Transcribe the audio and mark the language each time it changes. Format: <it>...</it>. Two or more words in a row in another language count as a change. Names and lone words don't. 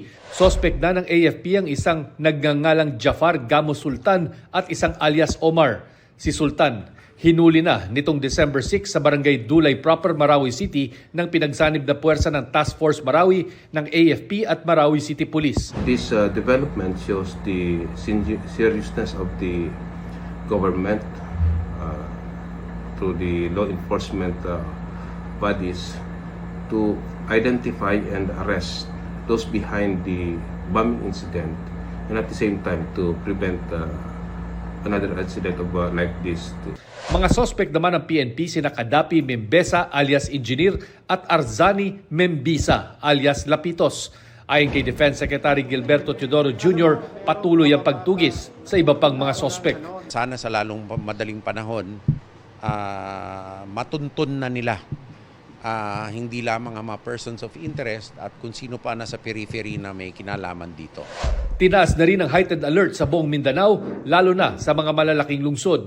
<tl>Suspect na ng AFP ang isang nagngangalang Jafar Gamo Sultan at isang alias Omar. Si Sultan, hinuli na nitong December 6 sa Barangay Dulay Proper, Marawi City ng pinagsanib na puwersa ng Task Force Marawi ng AFP at Marawi City Police.</tl> <en>This development shows the seriousness of the government through the law enforcement bodies to identify and arrest those behind the bombing incident and at the same time to prevent another incident of like this.</en> <tl>Mga suspect naman ng PNP sina Kadapi Membesa alias Engineer at Arzani Membisa alias Lapitos. Ayon kay Defense Secretary Gilberto Teodoro Jr., patuloy ang pagtugis sa iba pang mga suspect. Sana sa lalong madaling panahon, matuntun na nila hindi lamang ang mga</tl> <en>persons of interest</en> <tl>at kung sino pa nasa periphery na may kinalaman dito. Tinaas na rin ang</tl> <en>heightened alert</en> <tl>sa buong Mindanao, lalo na sa mga malalaking lungsod.</tl>